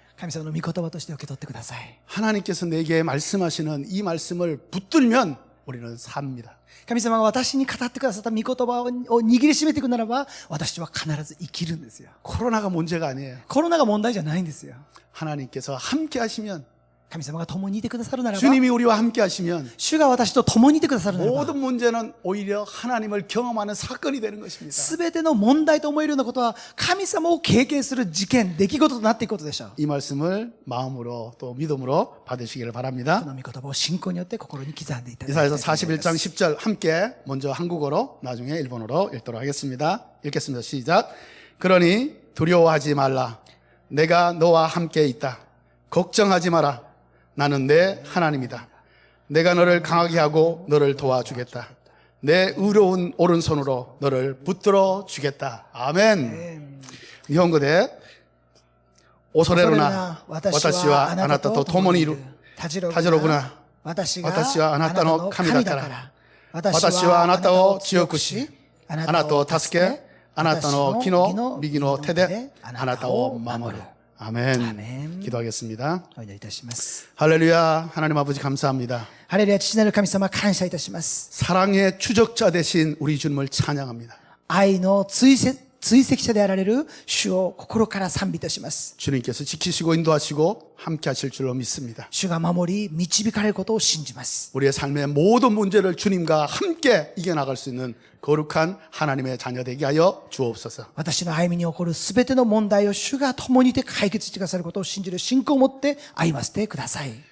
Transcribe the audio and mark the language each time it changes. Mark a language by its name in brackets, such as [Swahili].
[Japanese] 神様の御言葉として受け取ってください。 [Korean] 하나님께서 내게 말씀하시는 이 말씀을 붙들면 우리는 삽니다. [Japanese] 神様が私に語ってくださった御言葉を握りしめていくならば、私は必ず生きるんですよ。 [Korean] 코로나가 문제가 아니에요. [Japanese] コロナが問題じゃないんですよ。 [Korean] 하나님께서 함께 하시면 [Japanese] 神様が共にいてくださるならば、 [Korean] 주님이 우리와 함께 하시면 [Japanese] 主が私と共にいてくださるならば、 [Korean] 모든 문제는 오히려 하나님을 경험하는 사건이 되는 것입니다. [Japanese] すべての問題と思えるようなことは、神様を経験する事件、出来事となっていくことでしょう。 [Korean] 이 말씀을 마음으로 또 믿음으로 받으시기를 바랍니다. [Japanese] この御言葉を信仰によって心に刻んでいただきたいと [Korean] 이사야서 [Japanese] 思います。 [Korean] 41장 10절 함께 먼저 한국어로 나중에 일본어로 읽도록 하겠습니다. 읽겠습니다. 시작. 그러니 두려워하지 말라. 내가 너와 함께 있다. 걱정하지 마라. 나는 내 하나님이다. 내가 너를 강하게 하고 너를 도와주겠다. 내 의로운 오른손으로 너를 붙들어 주겠다. 아멘. [Japanese] 일본어대 오소레로나 와타시와 아나타と共にいるたじろぐな私はあなたの神だから私はあなたを強くしあなたを助けあなたの木の右の手であなたを守る。 [Korean] 아멘. 아멘. 기도하겠습니다. [Japanese] お祈りいたします。 [Korean] 할렐루야. 하나님 아버지 감사합니다. [Japanese] ハレルヤ、父なる神様、感謝いたします。 [Korean] 사랑의 추적자 되신 우리 주님을 찬양합니다. [Japanese] 愛の追跡者であられる主を心から賛美いたします。 [Korean] 주님께서 지키시고 인도하시고 함께 하실 줄로 믿습니다. [Japanese] 主が守り導かれることを信じます。 [Korean] 우리의 삶의 모든 문제를 주님과 함께 이겨나갈 수 있는 거룩한 하나님의 자녀 되게 하여 주옵소서. [Japanese] 私の歩みに起こるすべての問題を主が共にいて解決してくださることを信じる信仰を持って歩ませてください。